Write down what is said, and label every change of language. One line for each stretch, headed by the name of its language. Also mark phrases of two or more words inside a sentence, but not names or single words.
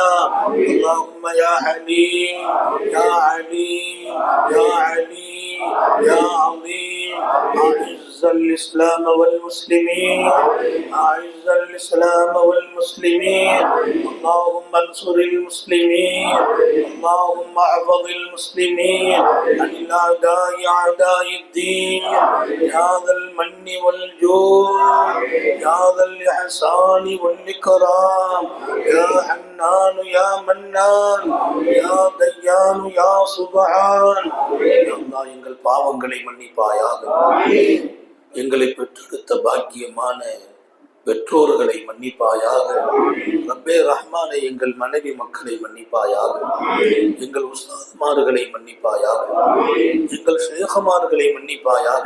Arabic: اللهم يا حليم يا عليم يا عليم يا عظيم أعز الإسلام والمسلمين أعز الإسلام والمسلمين اللهم انصر المسلمين اللهم احفظ المسلمين عن الأعداء أعداء الدين يا ذا المن والجود يا ذا الإحسان والإكرام يا حنان يا منان يا ديان يا سبحان
Tamil: அல்லாஹ் எங்கள் பாவங்களை மன்னிப்பாயாக. எங்களை பெற்றெடுத்த பாக்கியமான பெற்றோர்களை மன்னிப்பாயாக. ரப்பே ரஹ்மானே எங்கள் மனைவி மக்களை மன்னிப்பாயாக. எங்கள் உஸ்தாத்மார்களை மன்னிப்பாயாக. எங்கள் ஷேഖமார்களை மன்னிப்பாயாக.